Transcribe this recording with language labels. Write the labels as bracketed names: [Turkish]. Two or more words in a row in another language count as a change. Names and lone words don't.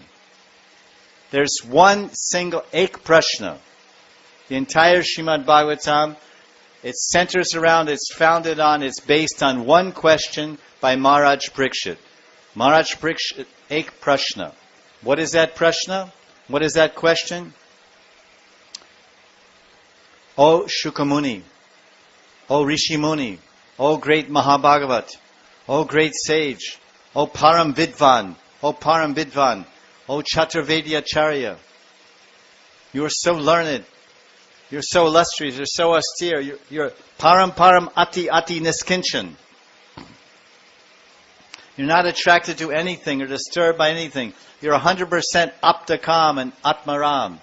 [English] There's one single [Hindi] ek prashna. [English] The entire Srimad Bhagavatam, it centers around, it's founded on, it's based on one question by Maharaj Parikshit. [Hindi] Maharaj Parikshit, ek prashna. [English] What is that prashna? What is that question? O Shukamuni, O [Sanskrit] Rishi Muni, [English] O great Mahabhagavat, O great sage, O [Sanskrit] Param Vidvan, [English] O [Sanskrit] Param Vidvan, [English] O Chaturvedyacharya. You are so learned, you're so illustrious, you're so austere, you're [Sanskrit] Param Ati Niskinchan. [English] You're not attracted to anything or disturbed by anything. You're 100% Aptakam and Atmaram.